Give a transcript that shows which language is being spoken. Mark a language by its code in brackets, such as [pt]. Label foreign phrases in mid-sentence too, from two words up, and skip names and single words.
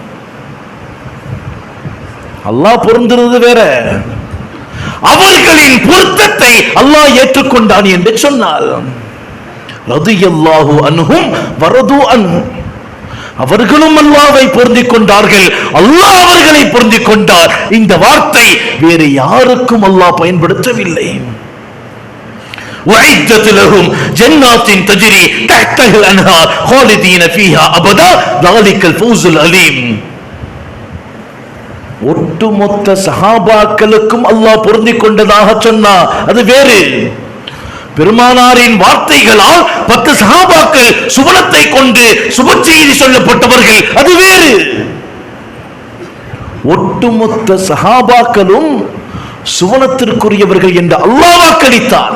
[ta] அல்லாஹ் பொருந்துறது வேற, அவர்களின் பொருத்தத்தை அல்லாஹ் ஏற்றுக்கொண்டான் என்று சொன்னார். [ar] رضي الله عنهم ورضوا عنه, [ta] அவர்களும் அல்லாஹ்வை பொருந்திக் கொண்டார்கள், அல்லாஹ் அவர்களை பொருந்திக் கொண்டார். இந்த வார்த்தை வேறு யாருக்கும் அல்லாஹ் பயன்படுத்தவில்லை. [ar] وَعِدَّتْ لَهُمْ جَنَّاتٍ تَجْرِي تَحْتَهَا الْأَنْهَارُ خَالِدِينَ فِيهَا أَبَدًا ذَلِكَ الْفَوْزُ الْعَظِيمُ. [ta] ஒட்டுமொத்த சஹாபாக்களுக்கும் அல்லாஹ் பொருந்திக் கொண்டதாக சொன்னா அது வேறு. பெருமானாரின் வார்த்தைகளால் 10 சஹாபாக்கள் சுவனத்தை கொண்டு சுப செய்தி சொல்லப்பட்டவர்கள், அது வேறு. ஒட்டுமொத்த சஹாபாக்களும் சுவனத்திற்குரியவர்கள் என்று அல்லாஹ் வாக்களித்தான்.